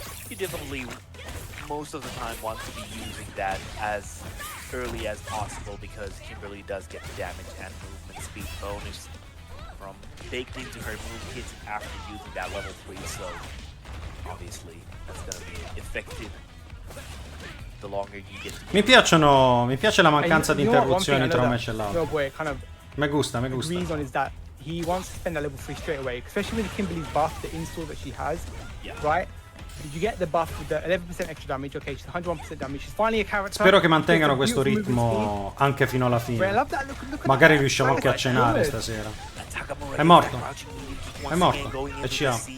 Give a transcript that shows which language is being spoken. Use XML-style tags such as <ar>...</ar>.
<en>You definitely most of the time want to be using that as early as possible because Kimberly does get the damage and movement speed bonus from baked into her move kits after using that level 3, so obviously that's gonna be effective the longer you get.</en> <it>Mi piace la mancanza di interruzioni tra un match e l'altro.</it> <en>Kind of</en> <es>Me gusta.</es> <en>agrees on is that he wants to spend that level 3 straight away, especially with Kimberly's buff, the install that she has, right? You get the buff with the 11% extra damage, okay, she's 101% damage, she's finally a character.</en> <it>Spero che mantengano questo ritmo anche fino alla fine. Magari riusciamo anche a cenare stasera. È morto. È morto. E ci ha.</it>